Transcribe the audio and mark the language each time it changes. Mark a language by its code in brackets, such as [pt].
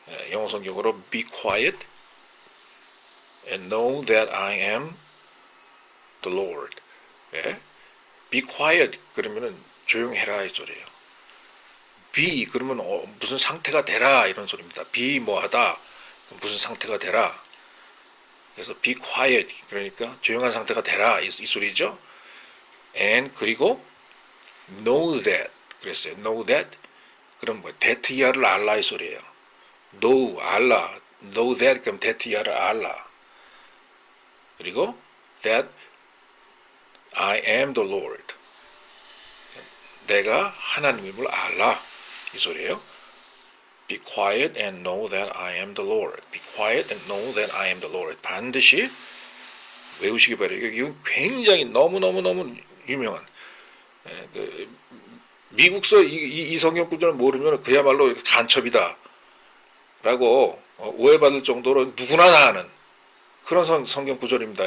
[ko] 영어 성경으로 [en] Be quiet and know that I am the Lord. Be quiet [ko] 그러면은 조용해라 이 소리예요. Be 그러면 무슨 상태가 되라 이런 소리입니다. Be 뭐하다 무슨 상태가 되라. 그래서 [en] be quiet [ko] 그러니까 조용한 상태가 되라 이 소리죠. [en] And [ko] 그리고 [en] know that [ko] 그랬어요. [en] know that [ko] 그럼 that야를 알라 이 소리예요. know 알라 [en] know that [ko] 그럼 that야를 알라. 그리고 [en] that I am the Lord. [ko] 내가 하나님임을 알라 이 소리예요. [en] Be quiet and know that I am the Lord. Be quiet and know that I am the Lord. [ko] 반드시 외우시기 바래요. 이건 굉장히 너무 유명한 미국서 이 성경 구절을 모르면 그야말로 간첩이다 라고 오해받을 정도로 누구나 다 아는 그런 성경 구절입니다.